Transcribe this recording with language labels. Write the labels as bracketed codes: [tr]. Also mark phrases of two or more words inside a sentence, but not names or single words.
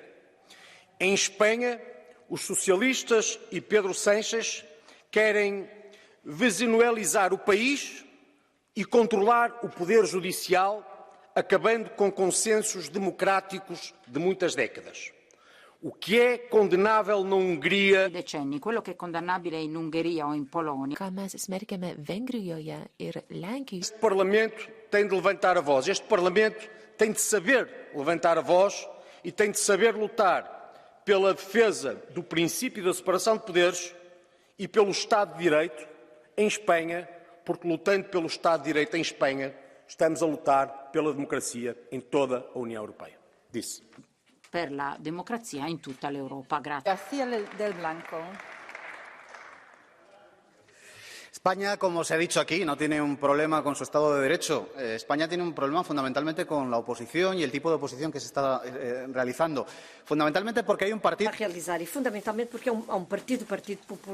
[pt] Em Espanha, os socialistas e Pedro Sánchez querem venezuelizar o país e controlar o poder judicial, acabando com consensos democráticos de muitas décadas. O que é condenável na Hungria... [it] Decenni, quello che è condannabile in Ungheria o in Polonia. [pt] Este Parlamento tem de levantar a voz. Este Parlamento tem de saber levantar a voz e tem de saber lutar pela defesa do princípio da separação de poderes e pelo Estado de Direito em Espanha, porque lutando pelo Estado de Direito em Espanha, estamos a lutar pela democracia em toda a União Europeia. Disse. [it] Per la democrazia in tutta l'Europa. Grazie. [es] García del Blanco. España, como se ha dicho aquí, no tiene un problema con su Estado de Derecho. España tiene un problema fundamentalmente con la oposición y el tipo de oposición que se está realizando. Fundamentalmente porque hay un partido... realizar, y fundamentalmente porque hay un partido popular.